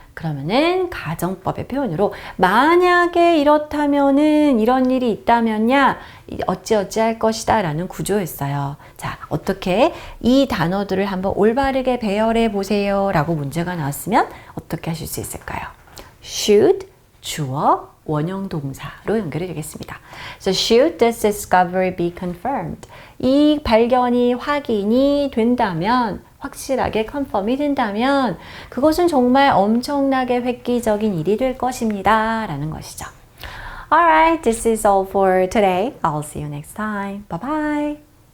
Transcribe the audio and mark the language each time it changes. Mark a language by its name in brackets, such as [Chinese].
[Korean] 그러면은 가정법의 표현으로 만약에 이렇다면은 이런 일이 있다면야 어찌어찌 할 것이다 라는 구조였어요. 자, 어떻게 이 단어들을 한번 올바르게 배열해 보세요 라고 문제가 나왔으면 어떻게 하실 수 있을까요? should 주어 원형 동사로 연결이 되겠습니다. [English] So should this discovery be confirmed? [Korean] 이 발견이 확인이 된다면 확실하게 컨펌이 된다면 그것은 정말 엄청나게 획기적인 일이 될 것입니다. 라는 것이죠. [English] Alright, this is all for today. I'll see you next time. Bye bye.